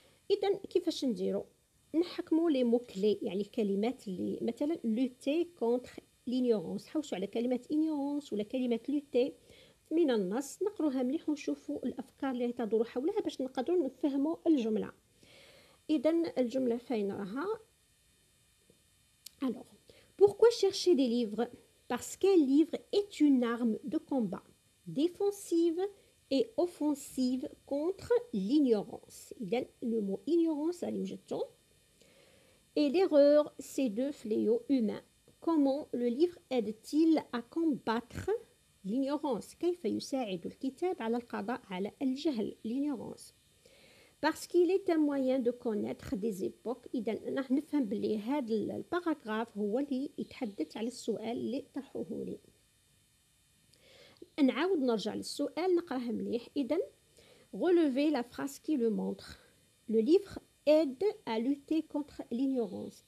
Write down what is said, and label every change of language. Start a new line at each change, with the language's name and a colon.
Arabic: إذا كيفاش نديروا؟ نحكموا لي مو كلي، يعني الكلمات اللي مثلا لوتي كونتر لينيورونس، حوسوا على كلمة إنيورونس ولا كلمة لوتي من النص، نقروها مليح ونشوفوا الأفكار اللي تدور حولها باش نقدروا نفهموا الجملة. إذا الجملة فين راها؟
French: Alors, pourquoi chercher des livres? Parce qu'un livre est une arme de combat, défensive et offensive contre l'ignorance. إذن le mot ignorance
Arabic: اللي وجدته
French: et l'erreur, c'est deux fléaux humains. Comment le livre aide-t-il à combattre l'ignorance?
Arabic: كيف يساعد الكتاب على القضاء على الجهل l'ignorance?
French: Parce qu'il est un moyen de connaître des époques.
Arabic: إذا نحن نفهم بلي هذا الباراغراف هو اللي يتحدث على السؤال اللي طرحوه لي. نعاود نرجع للسؤال نقراه مليح.
French: إذا relevez la phrase qui le montre. Le livre aide à lutter contre l'ignorance.